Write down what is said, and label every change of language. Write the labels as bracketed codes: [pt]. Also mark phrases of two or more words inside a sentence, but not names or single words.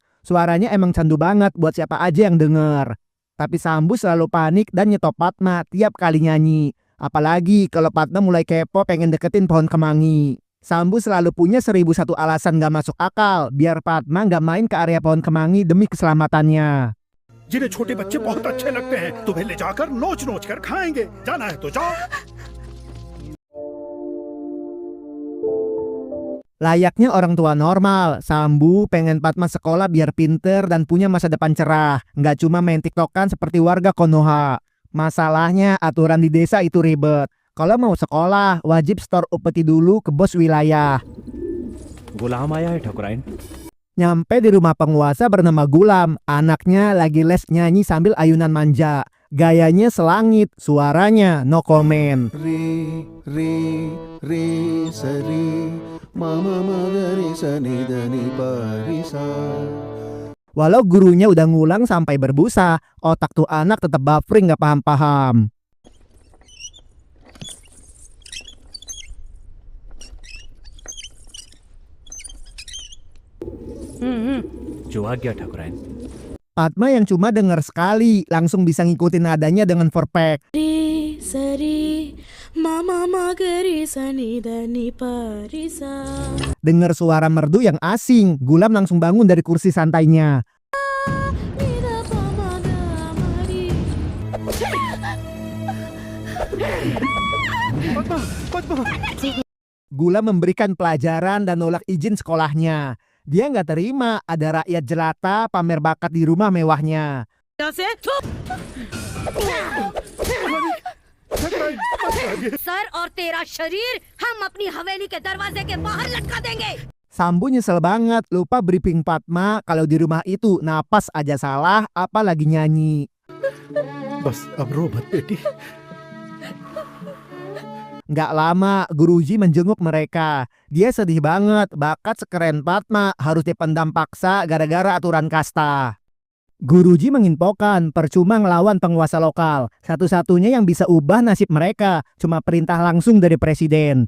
[id] Suaranya emang candu banget buat siapa aja yang denger. Tapi Sambu selalu panik dan nyetop Padma tiap kali nyanyi. Apalagi kalau Padma mulai kepo pengen deketin pohon kemangi. Sambu selalu punya 1001 alasan gak masuk akal biar Padma gak main ke area pohon kemangi demi keselamatannya. [hi] जिन्हें छोटे बच्चे बहुत अच्छे लगते हैं तुम्हें ले जाकर नोच-नोच कर खाएंगे जाना है तो जाओ. [id] Layaknya orang tua normal, Sambu pengen Padma sekolah biar pinter dan punya masa depan cerah. Nggak cuma main tiktokan seperti warga Konoha. Masalahnya aturan di desa itu ribet. Kalau mau sekolah, wajib store upeti dulu ke bos wilayah. [hi] गुलाम आया है ठकुराइन. [id] Nyampe di rumah penguasa bernama Gulam. Anaknya lagi les nyanyi sambil ayunan manja. Gayanya selangit, suaranya [en] no comment. Re, re, re, seri. Mama magari sa ni da ni pa ri sa. [id] Walau gurunya udah ngulang sampai berbusa, otak tuh anak tetap buffering gak paham-paham. [hi] जो आ गया ठाकुराइन। [id] Padma yang cuma denger sekali langsung bisa ngikutin nadanya dengan perfect. Ri sari mama magari sani dani parisa. Dengar suara merdu yang asing, Gulam langsung bangun dari kursi santainya. Nida pamaga mari. Gulam memberikan pelajaran dan nolak izin sekolahnya. Dia nggak terima ada rakyat jelata pamer bakat di rumah mewahnya. [hi] सर और तेरा शरीर हम अपनी हवेली के दरवाजे के बाहर लटका देंगे। [id] Sambu nyesel banget, lupa briefing Padma kalau di rumah itu napas aja salah, apalagi nyanyi. [hi] बस अब रो मत बेटी। [id] Nggak lama, Guruji menjenguk mereka. Dia sedih banget, bakat sekeren Padma harus dipendam paksa gara-gara aturan kasta. Guruji menginfokan, percuma ngelawan penguasa lokal. Satu-satunya yang bisa ubah nasib mereka cuma perintah langsung dari presiden.